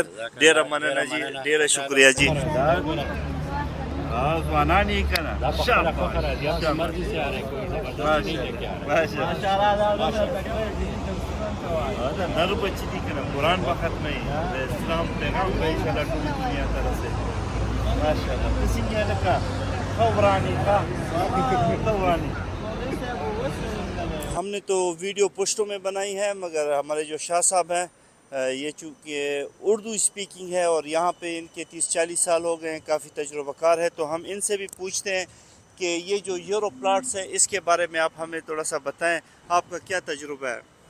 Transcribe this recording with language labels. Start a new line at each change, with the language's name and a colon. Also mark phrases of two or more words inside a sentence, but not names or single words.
Pashto: ډیره مننه جی، ډیره شکریہ جی. ځوانان یې که نه نر بچی دي که نه قرآن به ختموي، د اسلام پیغام به انشاءالله ټولې دنیا ته رسوي. ماشاءالله ته څنګه یې لکه ښه ورانې ښه ورانې.
Urdu: ہم نے تو ویڈیو پشتوں میں بنائی ہے، مگر ہمارے جو شاہ صاحب ہیں یہ چونکہ اردو اسپیکنگ ہے اور یہاں پہ ان کے 30-40 سال ہو گئے ہیں، کافی تجربہ کار ہے، تو ہم ان سے بھی پوچھتے ہیں کہ یہ جو یورو پلاٹس ہیں اس کے بارے میں آپ ہمیں تھوڑا سا بتائیں، آپ کا کیا تجربہ ہے؟